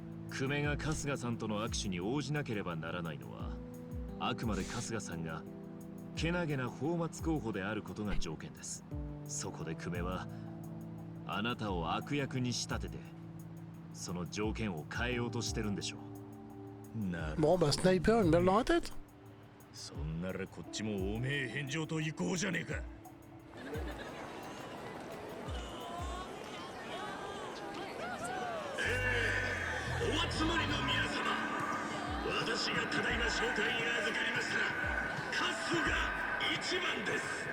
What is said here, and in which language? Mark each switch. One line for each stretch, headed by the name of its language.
Japanese: 久米が春日さんとの握手に応じなければならないのはあくまで春日さんがけなげな泡沫候補であることが条件です。そこで久米はあなたを悪役に仕立ててその条件を変えようとしてるんでしょう。
French: Bon bah sniper une balle dans la tête.
Japanese: そんならこっちもおめえ返上と行こうじゃねえか。お集まりの皆様、私がただいま紹介に預かりました春日一番です。